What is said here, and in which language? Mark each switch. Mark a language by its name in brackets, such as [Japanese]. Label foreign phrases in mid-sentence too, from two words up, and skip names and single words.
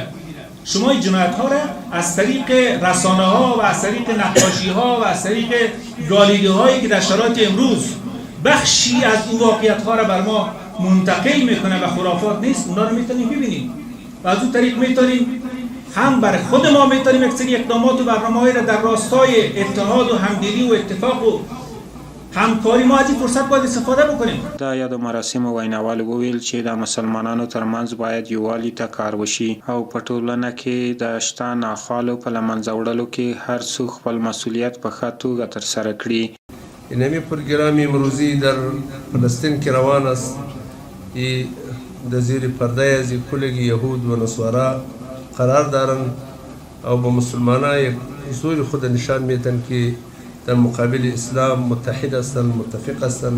[Persian] شما این جنایت ها را از طریق رسانه ها و از طریق نقاشی ها و از طریق گالری هایی که در شرایط امروز بخشی از اون واقعیت ها را بر ما منتقل میکنه و خرافات نیست، اونا رو میتونیم ببینیم و از اون طریق میتونیم هم بر خود ما میتونیم یک سری اقدامات و برنامه‌هایی را در راستای اتحاد و همدلی و اتفاق و همکاری ما از این فرصت باید استفاده بکنیم. [Pashto] د یادو مراسمو ویناوال وویل چې د مسلمانانو ترمنځ باید یووالي ته کار وشي او په ټولنه کې د شته ناخوالو په له منځه وړلو کې هر څوک خپل مسئولیت په ښه توګه ترسره کړي. [Persian] اینمی پروگرام امروزی در فلسطین که روان است در زیر پرده از کل یهود و نصارا قرار دارند او با مسلمانان یک حضور خود نشان میدن که در مقابل اسلام متحد هستند، متفق هستند.